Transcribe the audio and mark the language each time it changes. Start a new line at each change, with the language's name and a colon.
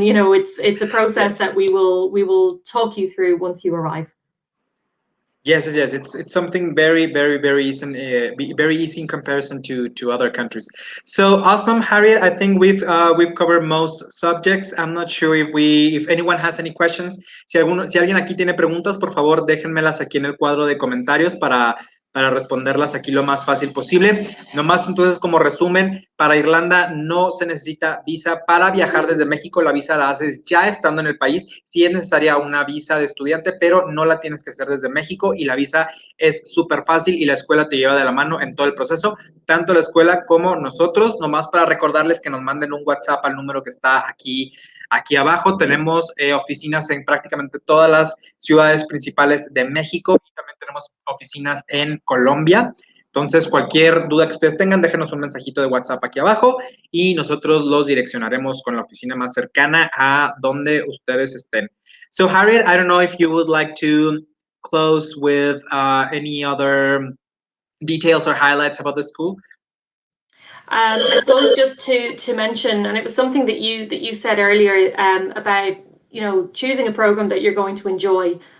English: It's a process that we will talk you through once you arrive. Yes. It's something very, very, very easy, very easy in comparison to other countries. So awesome, Harriet. I think we've covered most subjects. I'm not sure if anyone has any questions.
Spanish: Si alguien aquí tiene preguntas, por favor, déjenmelas aquí en el cuadro de comentarios para responderlas aquí lo más fácil posible. Nomás entonces, como resumen, para Irlanda no se necesita visa para viajar desde México. La visa la haces ya estando en el país. Sí es necesaria una visa de estudiante, pero no la tienes que hacer desde México, y la visa es súper fácil y la escuela te lleva de la mano en todo el proceso, tanto la escuela como nosotros. Nomás para recordarles que nos manden un WhatsApp al número que está aquí abajo. Tenemos oficinas en prácticamente todas las ciudades principales de México, y también tenemos oficinas en Colombia. Entonces, cualquier duda que ustedes tengan, déjenos un mensajito de WhatsApp aquí abajo y nosotros los direccionaremos con la oficina más cercana a donde ustedes estén.
English: So, Harriet, I don't know if you would like to close with any other details or highlights about the school. I suppose just to mention, and it was something that you said earlier about choosing a program that you're going to enjoy.